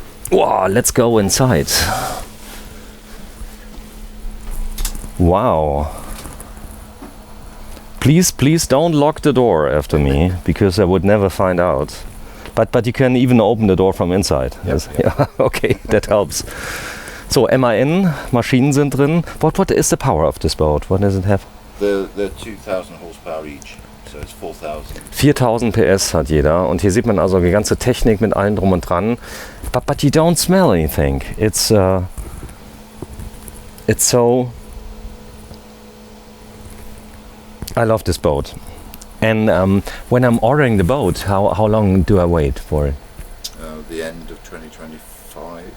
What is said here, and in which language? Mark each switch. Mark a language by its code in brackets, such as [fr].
[en] Wow, let's go inside. Wow. Please don't lock the door after me, because I would never find out. But you can even open the door from inside. Yes. Yeah. Okay, that helps. [de] So MAN, Maschinen sind drin. [en] What is the power of this boat? What does it have? They're 2,000 horsepower each, so it's 4,000. [de] 4000 PS hat jeder. Und hier sieht man also die ganze Technik mit allem drum und dran. [en] But you don't smell anything. It's so... I love this boat. And when I'm ordering the boat, how long do I wait for it? The end of 2025.